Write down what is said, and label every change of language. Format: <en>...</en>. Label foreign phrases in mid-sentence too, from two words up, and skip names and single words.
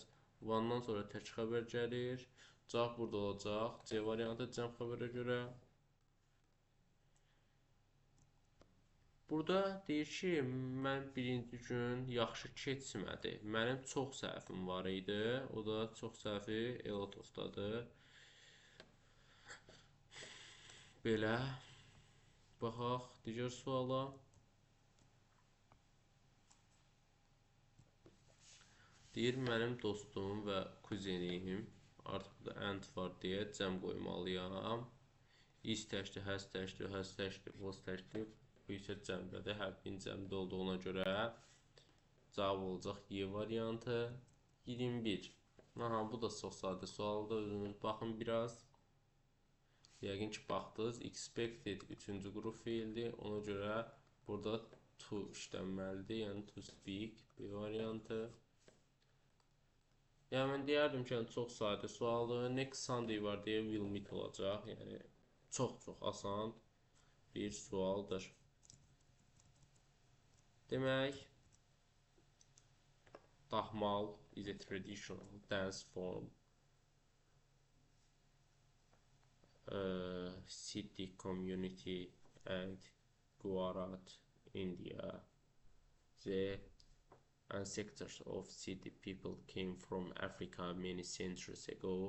<az>One'dan sonra tək xəbər gəlir. Cavab burada olacaq. C variantı cəm xəbərə görə. Burada deyir ki, mən birinci gün yaxşı keçmədi. Mənim çox səhvim var idi. O da çox səhvi</az> <en>a lot of-dadır.</en> <az>Belə. Baxaq digər suala. Deyir, mənim dostum və kuzenim, artıq burada and var deyə cəm qoymalıyam. Is təkdir, has təkdir, has təkdir, was təkdir. Bu isə cəmdədir, hər bin cəmdə olduğuna görə cavab olacaq Y variantı. 21. Aha, bu da çox sadə sualdır, özünüz baxın biraz. Yəqin ki, baxdınız. Expected 3-cü qrup feildir, ona görə burada to işlənməlidir, yəni</az> <en>to speak</en> <az>B variantı. Yəni, mən deyərdim ki, çox sadə sualdır.</az> <en>Next Sunday</en> <az>var deyə</az> <en>will meet</en> <az>olacaq. Yəni, çox-çox asan bir sualdır.</az> <en>Demək, Dahmal is a traditional dance form. City, community and Gujarat, India. The ancestors of city people came from Africa many centuries ago.</en>